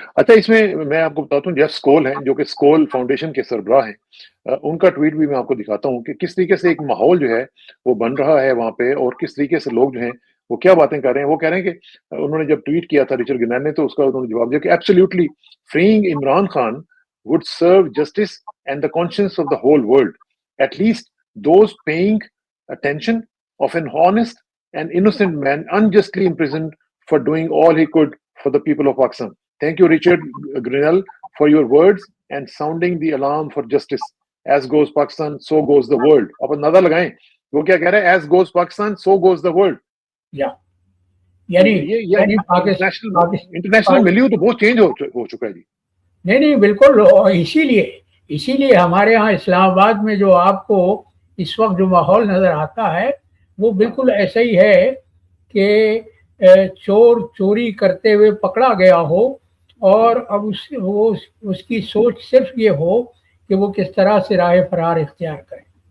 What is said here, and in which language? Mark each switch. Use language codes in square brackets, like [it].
[ur] اچھا اس میں آپ کو بتاتا ہوں، جیف سکول ہیں جو کہ سکول فاؤنڈیشن کے سربراہ ہیں، ان کا ٹویٹ بھی میں آپ کو دکھاتا ہوں کہ کس طریقے سے ایک ماحول جو ہے وہ بن رہا ہے وہاں پہ، اور کس طریقے سے لوگ جو ہیں وہ کیا باتیں کر رہے ہیں. وہ کہہ رہے ہیں کہ انہوں نے جب ٹویٹ کیا تھا رچرڈ گرنیل نے، تو اس کا انہوں نے جواب دیا کہ [en] Absolutely freeing Imran Khan would serve justice and the conscience of the whole world, at least those paying attention of an honest and innocent man unjustly imprisoned for doing all he could for the people of Pakistan. Thank you, Richard Grenell, for your words and sounding the alarm for justice. As goes Pakistan, so goes the world. [ur] آپ اندازہ لگائیں وہ کیا کہہ رہے ہیں، [en] as goes Pakistan, so goes the world. [ur] یعنی یہ انٹرنیشنل ویلیو تو بہت چینج ہو چکا ہے جی. نہیں بالکل. اسی لیے ہمارے ہاں اسلام آباد میں جو آپ کو اس وقت جو ماحول نظر آتا ہے وہ بالکل ایسا ہی ہے کہ چور چوری کرتے ہوئے پکڑا گیا ہو، اور اب اس کی سوچ صرف یہ ہو کہ وہ کس طرح سے راہ فرار اختیار کریں.